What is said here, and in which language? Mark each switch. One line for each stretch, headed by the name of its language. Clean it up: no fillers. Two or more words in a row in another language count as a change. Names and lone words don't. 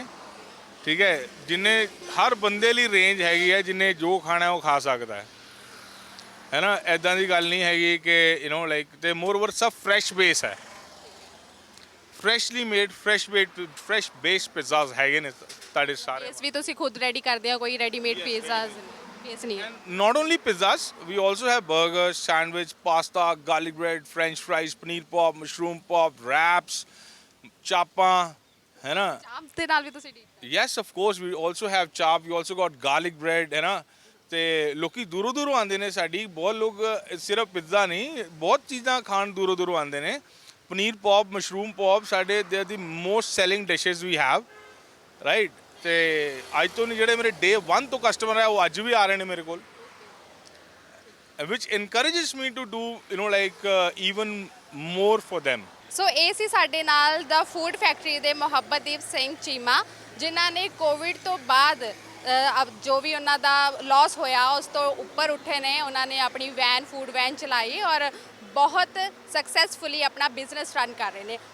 Punjabi: ਠੀਕ ਹੈ, ਜਿੰਨੇ ਹਰ ਬੰਦੇ ਲਈ ਰੇਂਜ ਹੈਗੀ ਹੈ, ਜਿੰਨੇ ਜੋ ਖਾਣਾ ਉਹ ਖਾ ਸਕਦਾ ਹੈ ਨਾ। ਐਦਾਂ ਦੀ ਗੱਲ ਨਹੀਂ ਹੈਗੀ ਕਿ ਲਾਈਕ, ਤੇ
English: more over
Punjabi: ਸਭ
English: fresh base
Punjabi: ਹੈ,
English: freshly made, fresh base pizzas
Punjabi: ਹੈਗੇ ਨੇ ਤੁਹਾਡੇ ਸਾਰੇ। ਬੇਸ ਵੀ ਤੁਸੀਂ ਖੁਦ ਰੈਡੀ ਕਰਦੇ ਹੋ, ਕੋਈ
English: readymade pizzas base
Punjabi: ਨਹੀਂ ਹੈ?
English: Not only pizzas, we also have burgers, sandwich, pasta, garlic bread, French fries, paneer pop, mushroom pop, wraps,
Punjabi: ਚਾਪਾਂ, ਹੈ ਨਾ। ਚਾਪ ਦੇ ਨਾਲ ਵੀ ਤੁਸੀਂ
English: Yes, of course, we also have chop. We also got garlic bread,
Punjabi: ਹੈ ਨਾ। ਤੇ ਲੋਕੀ ਦੂਰੋਂ ਆਉਂਦੇ ਨੇ ਸਾਡੀ, ਬਹੁਤ ਲੋਕ ਸਿਰਫ ਪਿੱਜ਼ਾ ਨਹੀਂ, ਬਹੁਤ ਚੀਜ਼ਾਂ ਖਾਣ ਦੂਰੋਂ ਆਉਂਦੇ ਨੇ। ਪਨੀਰ ਪੌਪ, ਮਸ਼ਰੂਮ ਪੌਪ ਸਾਡੇ ਦੇ ਦੀ
English: most selling dishes
Punjabi: ਵੀ ਹੈਵ। ਰਾਈਟ। ਤੇ ਅੱਜ ਤੋਂ ਨਹੀਂ, ਜਿਹੜੇ ਮੇਰੇ ਡੇ 1 ਤੋਂ ਕਸਟਮਰ ਹੈ ਉਹ ਅੱਜ ਵੀ ਆ ਰਹੇ ਨੇ ਮੇਰੇ ਕੋਲ,
English: which encourages me to do like even more for them.
Punjabi: ਸੋ ਇਹ ਸੀ ਸਾਡੇ ਨਾਲ ਦਾ ਫੂਡ ਫੈਕਟਰੀ ਦੇ ਮੁਹੱਬਤਦੀਪ ਸਿੰਘ ਚੀਮਾ, ਜਿਨ੍ਹਾਂ ਨੇ ਕੋਵਿਡ ਤੋਂ ਬਾਅਦ ਜੋ ਵੀ ਉਹਨਾਂ ਦਾ ਲਾਸ ਹੋਇਆ ਉਸ ਤੋਂ ਉੱਪਰ ਉੱਠੇ ਨੇ। ਉਹਨਾਂ ਨੇ ਆਪਣੀ ਵੈਨ,
English: food van
Punjabi: ਚਲਾਈ ਔਰ ਬਹੁਤ ਸਕਸੈਸਫੁਲੀ ਆਪਣਾ
English: business run
Punjabi: ਕਰ ਰਹੇ ਨੇ।